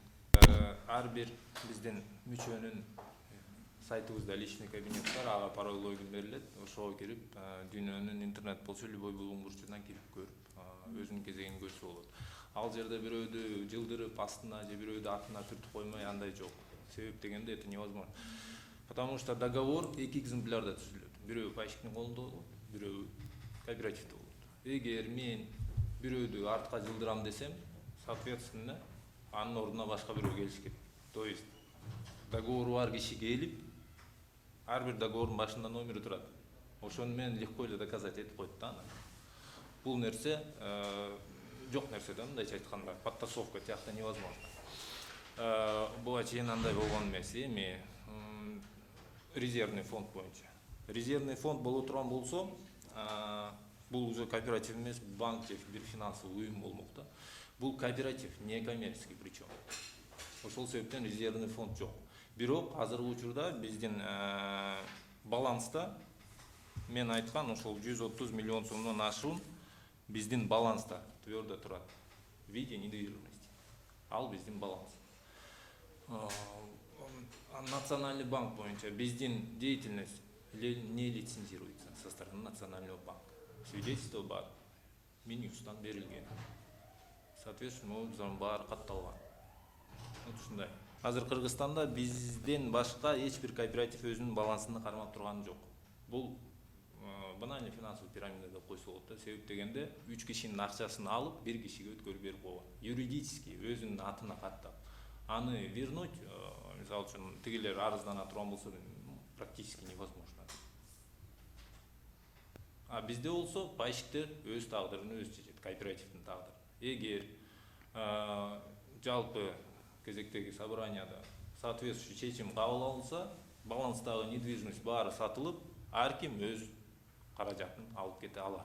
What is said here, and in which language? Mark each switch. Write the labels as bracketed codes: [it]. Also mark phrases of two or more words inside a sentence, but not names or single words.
[ky] Ар бир биздин мүчөнүн сайтыбызда [ru] личный кабинет [ky] бар, ага [ru] пароль логин [ky] берилет. Ошого кирип, дүйнөнүн интернет болсо любой булуң бурчунан кирип көрүп, өзүнүн кезегин көрсө болот. Ал жерде бирөөдү жылдырып астына же бирөөдү атына түртүп коймой андай жок. Себеп дегенде [ru] это невозможно. Потому что [ky] договор эки экземплярда түзүлөт. Бирөө пайщиктин колунда болот, бирөө кооперативде болот. Эгер мен бирөөдү артка жылдырам десем, соответственно, анын ордуна башка бирөө келиш керек. [ru] То есть [ky] договору бар киши келип, ар бир договордун башында номери турат. Ошону менен легко эле доказать этип коет да. Бул нерсе жок нерсе да, мындайча айтканда, подтасовка тиякта невозможно. Буга чейин андай болгон эмес, эми [ru] резервный фонд [ky] боюнча. [ru] Резервный фонд [ky] боло турган болсо, бул уже кооператив эмес, банк же бир финансовый уюм болмок да. Бул кооператив, [ru] не коммерческий причем. [ky] Ошол себептен [ru] резервный фонд [ky] жок. Бирок азыркы учурда биздин баланста мен айткан ошол 130 миллион сомдон ашуун биздин баланста твердо турат [ru] в виде недвижимости. [ky] Ал биздин баланс. [ru] Национальный банк [ky] боюнча биздин [ru] деятельность не лицензируется со стороны Национального банка. [ky] Свидетельство бар, Минюстан берилген. Соответственно, могу баары катталган. Ушундай. Азыр Кыргызстанда бизден башка эч бир кооператив өзүнүн балансын кармап турганы жок. Бул [ru] банальный финансовый пирамида [ky] деп койсо болот да. Себеп дегенде 3 кишинин акчасын алып, 1 кишиге өткөрүп берип койгон. Юридически өзүнүн атына каттап. Аны вернуть, мисалы үчүн тигилер арыздана турган болсо [ru] практически невозможно. [ky] А бизде болсо пайщиктер өз тагдырын өзү чечет, кооперативдин тагдырын. Эгер жалпы кезектеги [ru] собранияда соответствующий [ky] чечим кабыл алынса, баланстагы недвижимость баары сатылып, ар ким өз каражатын алып кете алат.